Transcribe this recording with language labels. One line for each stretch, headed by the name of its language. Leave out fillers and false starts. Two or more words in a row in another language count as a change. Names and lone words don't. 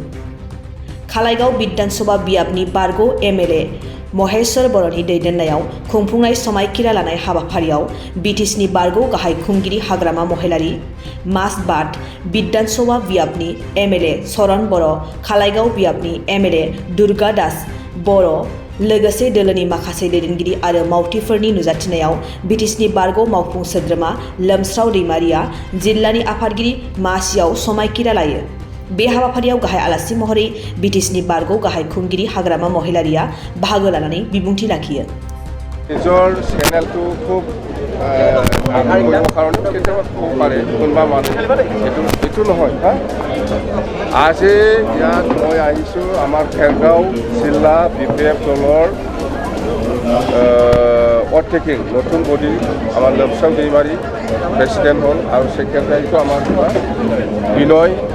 Bodo: खालाइगाव बिधानसभा बियाबनि बारग' एमएलए महेश्वर बर'नि दैदेननायाव खुंफुंनाय समायखिरा लानाय हाबाफारियाव बिटिसिनि बारग' गाहाय खुंगिरि हाग्रामा महिलारि, मासबाद बिधानसभा बियाबनि एमएलए सरन बर', खालाइगाव बियाबनि एमएलए दुर्गा दास बर' लोगोसे दोलोनि माखासे दैदेनगिरि आरो मावथिफोरनि नुजाथिनायाव बिटिसिनि बारग' मावफुं सोद्रोमा लोमस्राव दैमारिया जिल्लानि आफादगिरि मासियाव समायखिरा लायो। बे हाबाफारियाव गाहाय आलासि महरै बिटिसिनि बारग' गाहाय खुंगिरि हाग्रामा महिलारिया बाहागो लानानै बिबुंथि लाखियो।
Assamese: নিজৰ চেনেলটো খুব কৰিব কাৰণে কেতিয়াবা ক'ব পাৰে কোনোবা মানুহ এইটো নহয় হা আজি ইয়াত মই আহিছোঁ আমাৰ খেৰগাঁও জিলা বিপিএফ দলৰ অটেকিং নতুন বডি আমাৰ লমচাম दैमारि প্ৰেচিডেণ্ট হ'ল আৰু ছেক্ৰেটাৰীটো আমাৰ বিনয়